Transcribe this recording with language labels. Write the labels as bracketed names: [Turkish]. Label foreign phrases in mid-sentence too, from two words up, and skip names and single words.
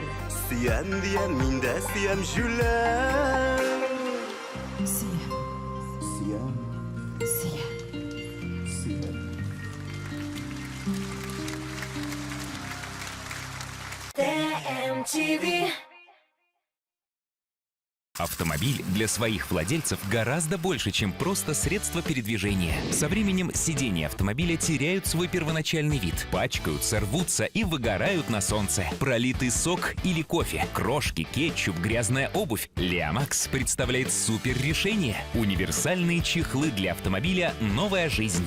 [Tatar] Сөям дия мин дә сөям җүләр Сөям ТМТV. [Russian] Автомобиль для своих владельцев гораздо больше, чем просто средство передвижения. Со временем сиденья автомобиля теряют свой первоначальный вид, пачкаются, рвутся и выгорают на солнце. Пролитый сок или кофе, крошки, кетчуп, грязная обувь. Леомакс представляет супер решение. Универсальные чехлы для автомобиля «Новая жизнь».